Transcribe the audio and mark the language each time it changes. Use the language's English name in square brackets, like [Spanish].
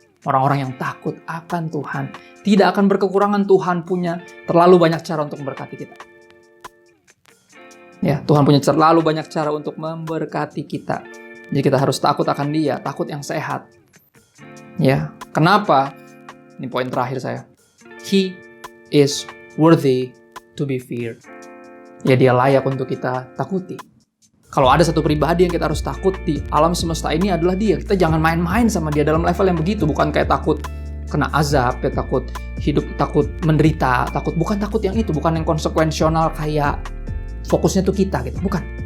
[Indonesian] Orang-orang yang takut akan Tuhan tidak akan berkekurangan. Tuhan punya terlalu banyak cara untuk memberkati kita. Ya, Tuhan punya terlalu banyak cara untuk memberkati kita. Jadi kita harus takut akan Dia, takut yang sehat. Ya, kenapa? Ini poin terakhir saya. [English] He is worthy to be feared. [Indonesian] Ya, Dia layak untuk kita takuti. Kalau ada satu pribadi yang kita harus takut di alam semesta ini adalah Dia. Kita jangan main-main sama Dia dalam level yang begitu. Bukan kayak takut kena azab, ya takut hidup, takut menderita, bukan takut yang itu, bukan yang konsekuensional kayak fokusnya tuh kita gitu, bukan.